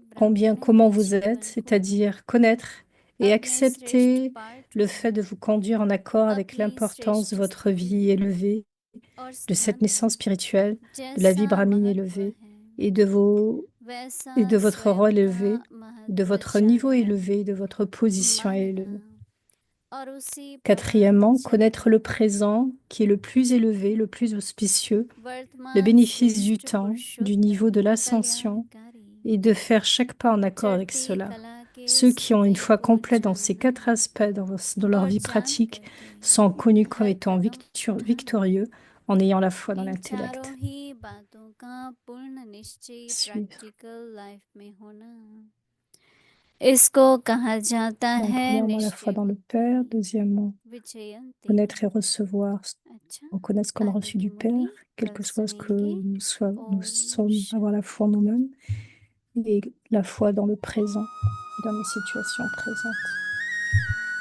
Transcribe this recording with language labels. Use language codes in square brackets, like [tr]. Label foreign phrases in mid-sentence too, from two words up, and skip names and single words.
[fr] comment [hi] ब्राह्मणीय [fr] vous êtes, [hi] जीवन को [fr] c'est-à-dire connaître et [hi] अपने श्रेष्ठ [fr] accepter [hi] पार्ट [fr] le [hi] को [fr] fait de vous conduire en accord avec [hi] अपनी [fr] l'importance de [hi] श्रेष्ठ [fr] votre [hi] स्थिति [fr] vie élevée, [hi] और [fr] de [hi] स्थान [fr] cette naissance [hi] को [fr] spirituelle, de la vie [hi] जैसा [fr] brahmine [hi] महत्व [fr] élevée [hi] है [fr] et [hi] वैसा [fr] de votre [hi] स्वयं [fr] rôle [hi] का [fr] élevé, de [hi] महत्व [fr] votre niveau [hi] जानना [fr] élevé, de votre position élevée. [hi] मानना और उसी प्रकार [fr] Quatrièmement, connaître [hi] चलना। [fr] le présent qui est le plus élevé, le plus auspicieux, le [hi] वर्तमान [fr] bénéfice du [hi] श्रेष्ठ [fr] temps, du niveau de [hi] पुरुषोत्तम [fr] l'ascension, [hi] कल्याणकारी [fr] et de faire chaque pas en accord avec [hi] चढ़ती [fr] cela. [hi] कला के [fr] Ceux qui ont une [hi] समय [fr] foi [hi] को [fr] complète dans ces quatre [hi] जानना [fr] aspects dans leur [hi] और [fr] vie [hi] जान [fr] pratique [hi] करके [fr] sont connus comme [hi] हर [fr] étant [hi] कदम उठाना। [fr] victorieux en ayant la foi dans [hi] इन चारों [fr] l'intellect. [hi] ही बातों का पूर्ण निश्चय [fr] Suivre. [en] practical life [hi] में होना, इसको कहा जाता [fr] Donc, [hi] है [fr] premièrement, la foi [hi] निश्चय [fr] dans le Père. [hi] बुद्धि [fr] Deuxièmement, [hi] विचयन्ति। [fr] connaître et recevoir, [hi] अच्छा, [fr] reconnaître ce qu'on a [hi] आगे [fr] reçu [hi] की [fr] du [hi] मुरली [fr] Père, quel [hi] कल [fr] que soit ce que [hi] सुनेंगे। [fr] nous [hi] ओम [fr] sommes, avoir la foi en [hi] शांति। [fr] nous-mêmes, et la foi dans le présent, dans les situations présentes.